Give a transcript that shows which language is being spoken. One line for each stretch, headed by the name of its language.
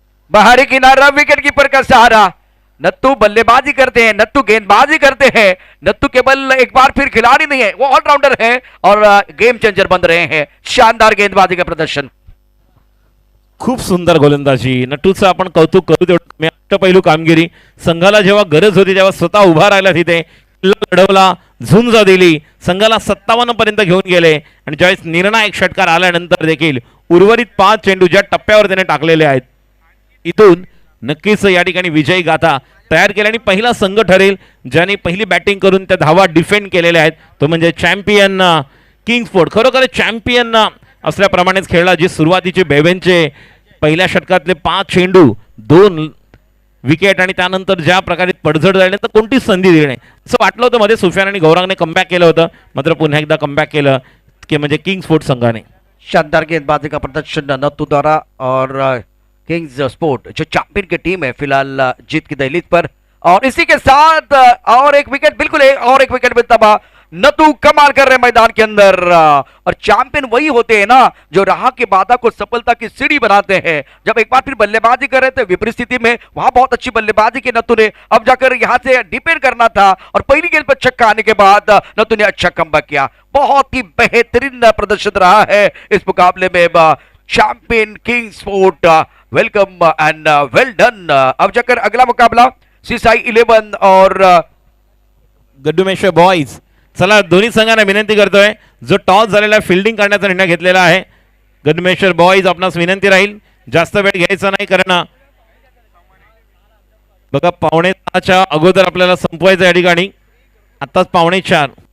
Hindi: बाहरी किनारा wicket keeper का सहारा। नत्थु बल्लेबाजी करते हैं, नत्थु गेंदबाजी करते हैं। नत्थु केवल एक बार फिर खिलाड़ी नहीं है, वो ऑलराउंडर है और गेम चेंजर बन रहे हैं। शानदार गेंदबाजी का प्रदर्शन,
Marathi: खूप सुंदर गोलंदाजी। नट्टूचं आपण कौतुक करू तेवढं कमी. अष्टपैलू कामगिरी. संघाला जेव्हा गरज होती तेव्हा स्वतः उभा राहिला तिथे, लढवला, झुंज दिली, संघाला 57 पर्यंत घेऊन गेले आणि ज्यावेळेस निर्णायक षटकार आल्यानंतर देखील उर्वरित 5 चेंडू ज्या टप्प्यावर त्याने टाकलेले आहेत इथून नक्कीच या ठिकाणी विजयी गाथा तयार केली आणि पहिला संघ ठरेल ज्याने पहिली बॅटिंग करून त्या धावा डिफेंड केलेल्या आहेत तो म्हणजे चॅम्पियन किंग्स स्पोर्ट. खरोखर चॅम्पियन असल्याप्रमाणेच खेळला. जी सुरुवातीचे बेबेनचे पहिल्या षटकातले 5 चेंडू 2 विकेट आणि त्यानंतर ज्या प्रकारे पडझड झाली तर कोणतीच संधी दिली नाही असं वाटलं होतं मध्ये. सुफियान आणि गौरांगने कमबॅक केलं होतं, मात्र पुन्हा एकदा कमबॅक केलं की म्हणजे किंग्स स्पोर्ट संघाने.
Hindi: शानदार गेंदबाजी का प्रदर्शन नत्थु द्वारा और किंग्स स्पोर्ट जो चैंपियन की टीम है फिलहाल जीत की दहलीज पर. और इसी के साथ और एक विकेट, बिल्कुल और एक विकेट मिलता हुआ. नत्थु कमाल कर रहे मैदान के अंदर. और चैंपियन वही होते हैं ना जो राह की बाधा को सफलता की सीढ़ी बनाते हैं. जब एक बार फिर बल्लेबाजी कर रहे थे विपरीत स्थिति में, वहां बहुत अच्छी बल्लेबाजी की नत्थु ने. अब जाकर यहां से डिपेंड करना था और पहली गेंद पर छक्का आने के बाद नत्थु ने अच्छा कमबैक किया. बहुत ही बेहतरीन प्रदर्शन रहा है इस मुकाबले में.
English: Champion kings sport welcome and well done.
Hindi: अब जाकर अगला मुकाबला सीसाई 11 और गड्डुमेश्वर बॉयज.
Marathi: चला दोन्ही संघांना विनंती करतोय जो टॉस झालेला फिल्डिंग करण्याचा निर्णय घेतलेला आहे. गड्डुमेश्वर बॉयज आपणास विनंती राहील जास्त वेळ घ्यायचा नाही, कारण बघा 5:45च्या अगोदर आपल्याला संपवायचं या ठिकाणी. आताच 5:45.